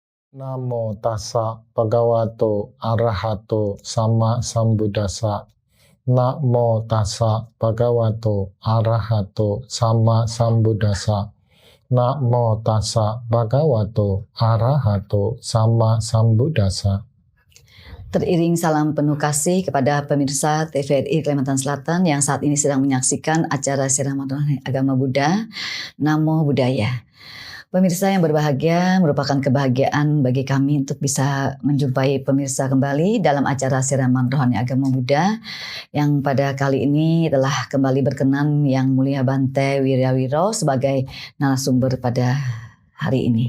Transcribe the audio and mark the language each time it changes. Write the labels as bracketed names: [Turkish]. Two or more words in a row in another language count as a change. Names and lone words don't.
[Pali] Namo tassa bhagavato arahato sama sambuddhassa. Namo tassa bhagavato arahato sama sambuddhassa. Namo tassa bhagavato arahato sama sambuddhassa. [Indonesian] Teriring salam penuh kasih kepada pemirsa TVRI Kalimantan Selatan yang saat ini sedang menyaksikan acara Siraman Rohani Agama Buddha. [Pali] Namo Buddhaya. [Indonesian] Pemirsa yang berbahagia, merupakan kebahagiaan bagi kami untuk bisa menjumpai pemirsa kembali dalam acara Siraman Rohani Agama Buddha yang pada kali ini telah kembali berkenan Yang Mulia Bante Wiryawiro sebagai narasumber pada hari ini.